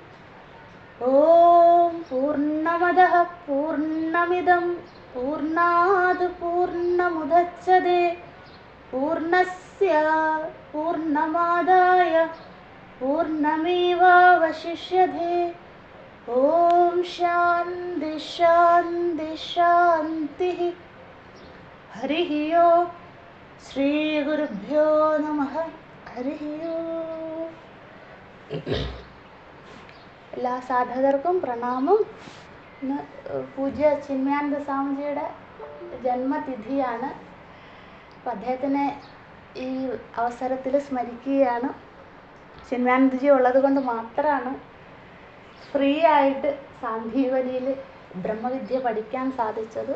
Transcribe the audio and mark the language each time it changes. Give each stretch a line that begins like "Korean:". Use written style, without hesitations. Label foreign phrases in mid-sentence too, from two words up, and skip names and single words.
Sanskrit: ओम पूर्णमदः पूर्णमिदं पूर्णात् पूर्णमुदच्यते पूर्णस्य पूर्णमादाय पूर्णमेवावशिष्यते। ओम शान्ति शान्ति शान्तिः। हरिः ओम। श्री गुरुभ्यो नमः। हरिः ओम।
Malayalam: എല്ലാ സാധകർക്കും പ്രണാമം. ഇന്ന് പൂജ്യ ചിന്മയാനന്ദ സ്വാമിജിയുടെ ജന്മതിഥിയാണ്. അപ്പോൾ അദ്ദേഹത്തിനെ ഈ അവസരത്തിൽ സ്മരിക്കുകയാണ്. ചിന്മയാനന്ദജി ഉള്ളത് കൊണ്ട് മാത്രമാണ് ഫ്രീ ആയിട്ട് സാന്ദീപനിയിൽ ബ്രഹ്മവിദ്യ പഠിക്കാൻ സാധിച്ചത്.